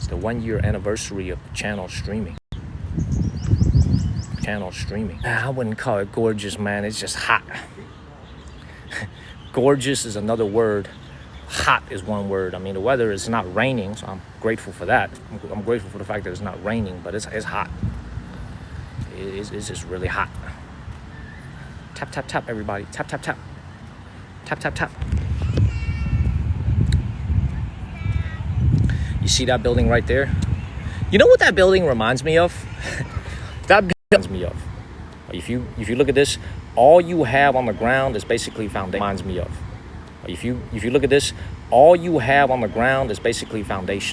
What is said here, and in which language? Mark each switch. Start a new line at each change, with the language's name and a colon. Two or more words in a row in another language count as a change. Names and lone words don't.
English: It's the 1-year anniversary of the channel streaming. I wouldn't call it gorgeous, man. It's just hot. Gorgeous is another word. Hot is one word. I mean, the weather is not raining, so I'm grateful for that. I'm grateful for the fact that it's not raining, but it's hot. It's just really hot. Tap, tap, tap, everybody. Tap, tap, tap. Tap, tap, tap. You see that building right there? You know what that building reminds me of? That reminds me of. If you look at this, all you have on the ground is basically foundation. Reminds me of. If you look at this, all you have on the ground is basically foundation.